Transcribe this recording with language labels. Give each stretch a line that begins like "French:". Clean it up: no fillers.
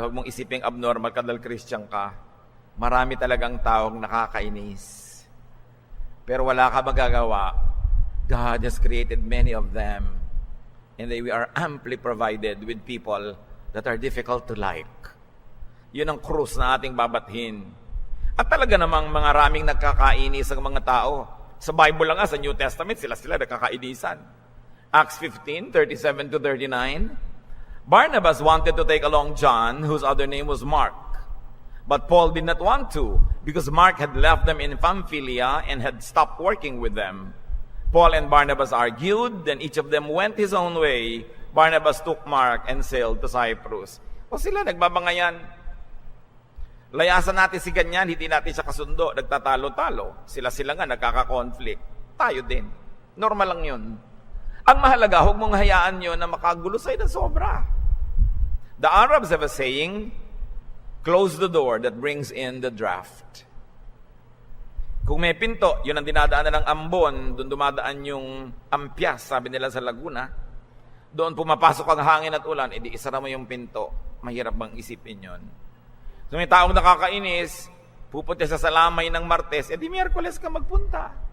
Filipino: Huwag mong isiping abnormal ka dahil Christian ka. Marami talagang taong nakakainis. Pero wala ka magagawa.
English: God has created many of them. And we are amply provided with people that are difficult to like.
Filipino: Yun ang krus na ating babathin. At talaga namang mga raming nagkakainis ang mga tao. Sa Bible lang sa New Testament, sila nagkakainisan. Acts 15:37-39.
English: Barnabas wanted to take along John, whose other name was Mark. But Paul did not want to, because Mark had left them in Pamphylia and had stopped working with them. Paul and Barnabas argued, then each of them went his own way. Barnabas took Mark and sailed to Cyprus.
Filipino: O sila, nagbabangayan. Layasan natin si ganyan, hindi natin siya kasundo, nagtatalo-talo. Sila nga nagkaka-conflict. Tayo din. Normal lang yun. Ang mahalaga, huwag mong hayaan yun na makagulo sa'yo ng sobra.
English: The Arabs have a saying, close the door that brings in the draft.
Filipino: Kung may pinto, yun ang dinadaanan ng ambon, doon dumadaan yung ampyas, sabi nila sa Laguna. Doon pumapasok ang hangin at ulan, edi isara mo yung pinto. Mahirap bang isipin yun? So may taong nakakainis, pupunta sa Salamay ng Martes, edi Miyerkules ka magpunta.